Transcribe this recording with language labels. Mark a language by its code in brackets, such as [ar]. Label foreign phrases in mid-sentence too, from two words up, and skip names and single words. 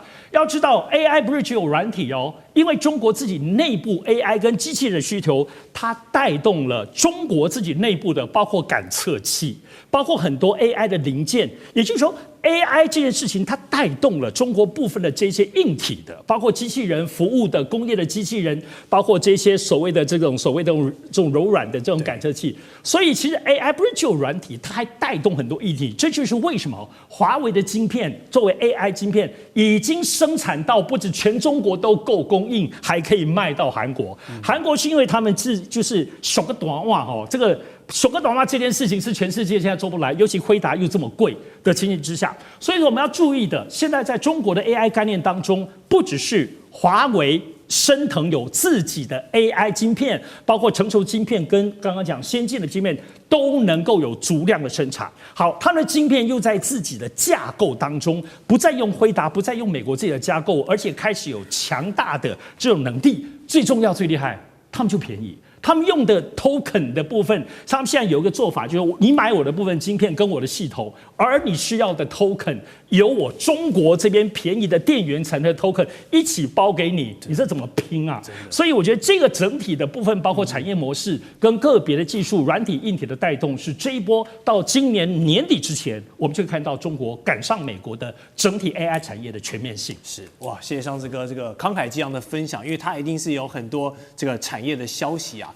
[zh] 要知道 AI 不是只有軟體哦，因為中國自己內部 AI 跟機器人的需求，它帶動了中國自己內部的包括感測器，包括很多 AI 的零件。也就是說 AI 這件事情它帶動了中國部分的這些硬體的，包括機器人服務的工業的機器人，包括這些所謂的這種柔軟的這種感測器。所以其實 AI 不是只有軟體，它還帶動很多硬體。這就是為什麼華為的晶片作為 AI 晶片已經生產到不止全中國都夠供應，還可以賣到韓國。韓國是因為他們就是手個短襪哦，這個手個短襪這件事情是全世界現在做不來，尤其輝達又這麼貴的情形之下，所以我們要注意的，現在在中國的 AI 概念當中，不只是華為昇騰有自己的 AI 晶片，包括成熟晶片跟剛剛講先進的晶片都能夠有足量的生產。好，它的晶片又在自己的架構當中，不再用輝達，不再用美國自己的架構，而且開始有強大的這種能力。最重要、最厲害，他們就便宜。他們用的 token 的部分，他們現在有一個做法，就是你買我的部分晶片跟我的系統，而你需要的 token 由我中國這邊便宜的電源層的 token 一起包給你，你這怎麼拼啊？所以我覺得這個整體的部分，包括產業模式跟個別的技術、軟體、硬體的帶動，是這一波到今年年底之前，我們就看到中國趕上美國的整體 AI 產業的全面性。是哇，謝謝尚志哥這個慷慨激昂的分享，因為他一定是有很多這個產業的消息啊。